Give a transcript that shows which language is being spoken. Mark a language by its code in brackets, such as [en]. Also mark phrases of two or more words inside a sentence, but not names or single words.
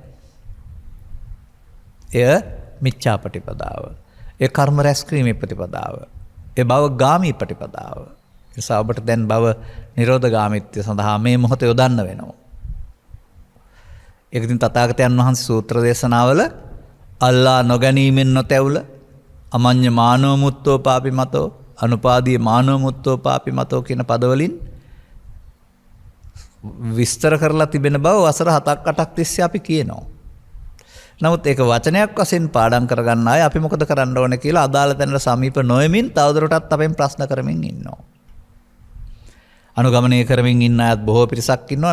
[si] එය මිච්ඡා ප්‍රතිපදාව. ඒ කර්ම රැස් කිරීමේ ප්‍රතිපදාව. ඒ භව ගාමී ප්‍රතිපදාව. ඒ නිසා ඔබට දැන් භව නිරෝධ ගාමීත්වය සඳහා මේ මොහොත යොදන්න වෙනවා. ඒක ඉතින් තථාගතයන් වහන්සේ සූත්‍ර දේශනාවල අල්ලා නොගැනීමෙන් නොතැවුල [pi] අමඤ්ඤ මානෝ මුත්තෝ පාපි මතෝ අනුපාදී මානෝ මුත්තෝ පාපි මතෝ [si] කියන පදවලින් විස්තර කරලා තිබෙන බව වසර 7-8ක් තිස්සේ අපි කියනවා. නමුත් ඒක වචනයක් වශයෙන් පාඩම් කරගන්න අය අපි මොකද කරන්න ඕනේ කියලා අදාළ තැනට සමීප නොවෙමින් තවදුරටත් අපෙන් ප්‍රශ්න කරමින් ඉන්නවා. අනුගමනය කරමින් ඉන්න අයත් බොහෝ පිරිසක් ඉන්නවා.